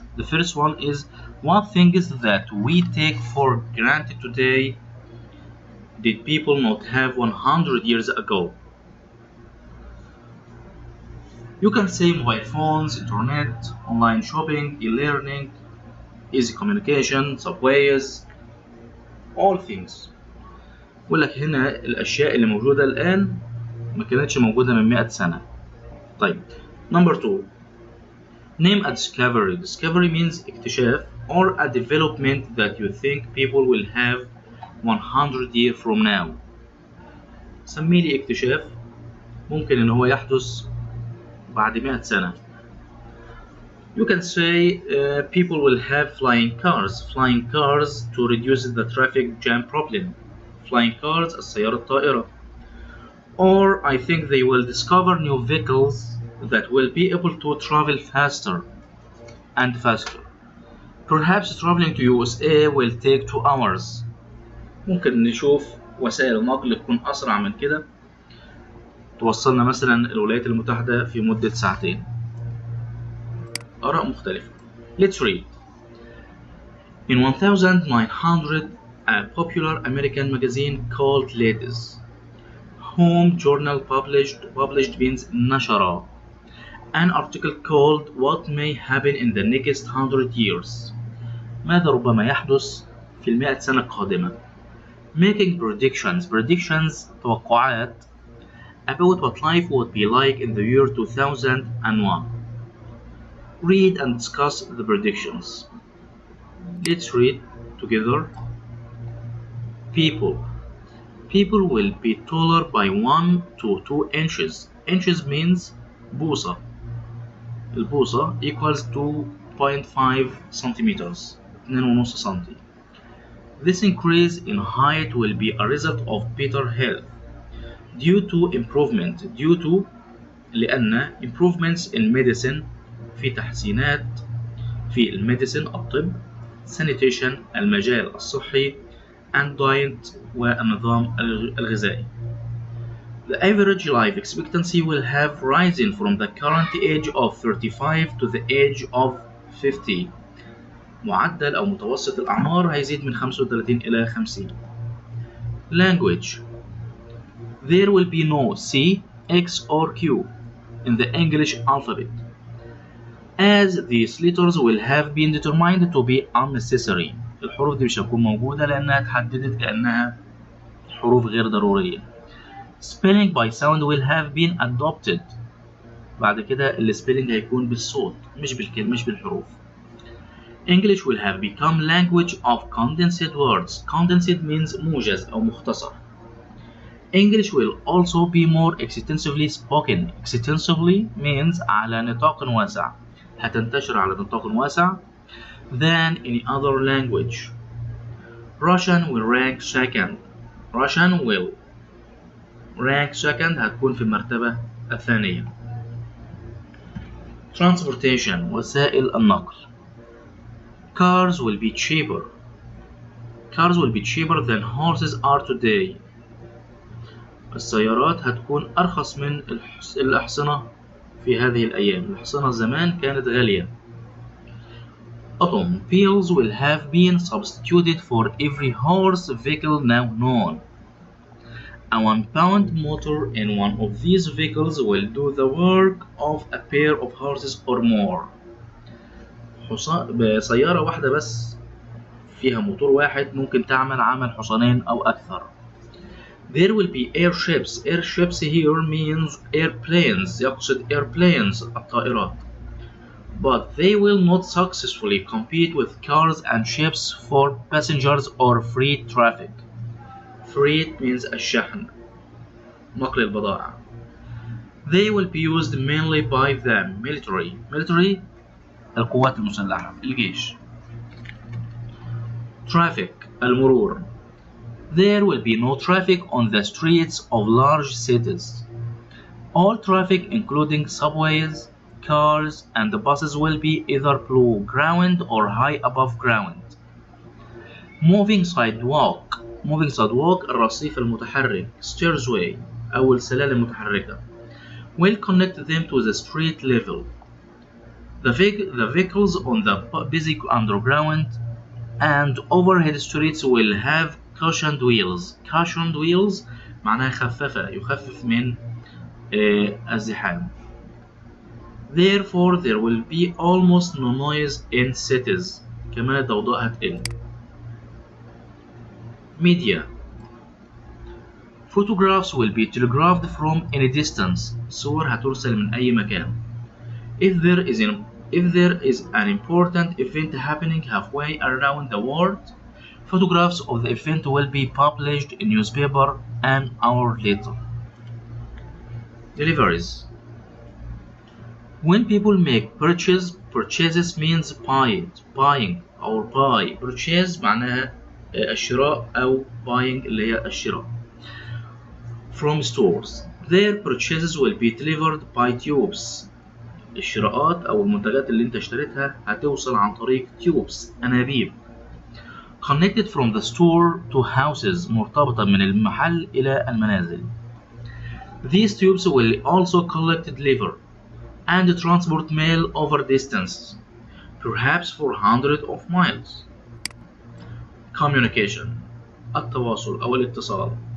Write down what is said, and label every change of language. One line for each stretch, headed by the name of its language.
English: The first one is, what things that we take for granted today did people not have 100 years ago? You can say mobile phones, internet, online shopping, e-learning, easy communication, subways, all things.
Arabic: بقول لك هنا الأشياء اللي موجودة الآن ما كانتش موجودة من 100 سنة.
English: طيب. Number 2. Name a discovery. Discovery means اكتشاف or a development that you think people will have 100 years from now.
Arabic: سمي لي اكتشاف ممكن إن هو يحدث بعد 100 سنة.
English: You can say people will have flying cars. Flying cars to reduce the traffic jam problem. Flying cars
Arabic: السيارة الطائرة.
English: Or I think they will discover new vehicles that will be able to travel faster and faster. Perhaps traveling to USA will take 2 hours.
Arabic: ممكن نشوف وسائل نقل تكون أسرع من كده توصلنا مثلا الولايات المتحدة في مدة ساعتين. آراء مختلفة.
English: Let's read. In 1900, a popular American magazine called Ladies Home Journal published means نشر an article called What May Happen in the Next 100 Years.
Arabic: ماذا ربما يحدث في 100 سنة القادمة.
English: Making predictions توقعات about what life would be like in the year 2001. Read and discuss the predictions. Let's read together. People will be taller by 1 to 2 inches. Inches means بوصة. البوصة equals 2.5 centimeters.
Arabic: 2.5 سنتي.
English: This increase in height will be a result of better health. Due to
Arabic: لأن
English: improvements in medicine
Arabic: في تحسينات في الميديسين الطب sanitation المجال الصحي
English: and diet
Arabic: والنظام الغذائي.
English: The average life expectancy will have risen from the current age of 35 to the age of 50.
Arabic: معدل أو متوسط الأعمار هيزيد من 35 إلى 50.
English: Language. There will be no C, X or Q in the English alphabet, as these letters will have been determined to be unnecessary.
Arabic: الحروف دي مش هتكون موجودة لأنها اتحددت كأنها حروف غير ضرورية.
English: Spelling by sound will have been adopted.
Arabic: بعد كده السبيلنج هيكون بالصوت مش بالحروف.
English: English will have become language of condensed words. Condensed means
Arabic: موجز أو مختصر.
English: English will also be more extensively spoken. Extensively means
Arabic: على نطاق واسع. هتنتشر على نطاق واسع
English: than any other language. Russian will rank second. Russian will rank second
Arabic: هتكون في المرتبة الثانية. Transportation وسائل النقل.
English: Cars will be cheaper. Cars will be cheaper than horses are today.
Arabic: السيارات هتكون أرخص من الأحصنة في هذه الأيام. الأحصنة زمان كانت غالية.
English: Automobiles will have been substituted for every horse vehicle now known. A 1-pound motor in one of these vehicles will do the work of a pair of horses or more.
Arabic: بسيارة واحدة بس فيها موتور واحد ممكن تعمل عمل حصانين أو أكثر.
English: There will be airships. Airships here means airplanes.
Arabic: يقصد airplanes الطائرات.
English: But they will not successfully compete with cars and ships for passengers or freight traffic.
Arabic: Freight means الشحن نقل البضائع.
English: They will be used mainly by the military.
Arabic: Military القوات المسلحة الجيش. Traffic المرور.
English: There will be no traffic on the streets of large cities. All traffic, including subways, cars, and buses, will be either below ground or high above ground. Moving sidewalk. Moving sidewalk
Arabic: الرصيف المتحرك
English: stairway
Arabic: أو السلالم المتحركة
English: will connect them to the street level. The vehicles on the busy underground and overhead streets will have cushioned wheels. Cushioned wheels
Arabic: معناها خفافة يخفف من الزحام.
English: Therefore there will be almost no noise in cities.
Arabic: كمان الضوضاء هتقل.
English: Media. Photographs will be telegraphed from any distance.
Arabic: صور هترسل من أي مكان.
English: If there is an important event happening halfway around the world, photographs of the event will be published in newspaper an hour later. Deliveries. When people make purchases means buying or buy.
Arabic: Purchase معناها الشراء أو buying اللي هي الشراء.
English: From stores, their purchases will be delivered by tubes.
Arabic: الشراءات أو المنتجات اللي أنت اشتريتها هتوصل عن طريق tubes أنابيب.
English: Connected from the store to houses
Arabic: مرتبطة من المحل إلى المنازل.
English: These tubes will also collect, deliver, and transport mail over distance, perhaps for hundreds of miles.
Arabic: Communication التواصل أو الاتصال.